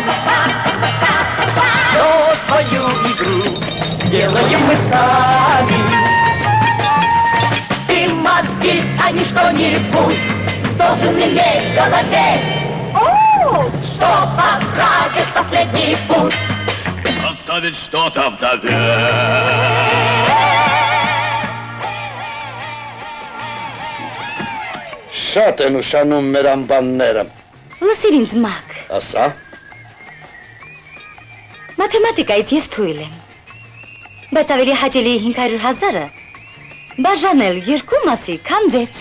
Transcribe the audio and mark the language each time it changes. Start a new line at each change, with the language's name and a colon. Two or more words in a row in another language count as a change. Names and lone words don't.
Russian: Но свою игру делаем мы сами. Ты мозги, а не что-нибудь должен иметь в голове. Чтоб отправить последний путь, Оставить что-то вдове.
Armenian: Շատ են ուշանում մեր անբանները։ Լսիր ինձ մակ։ Ասա։ Մաթեմատիկայից ես թույլ եմ։ Բայց ավելի հաճելի 500,000-ը բաժանել 2 մասի, քան 6։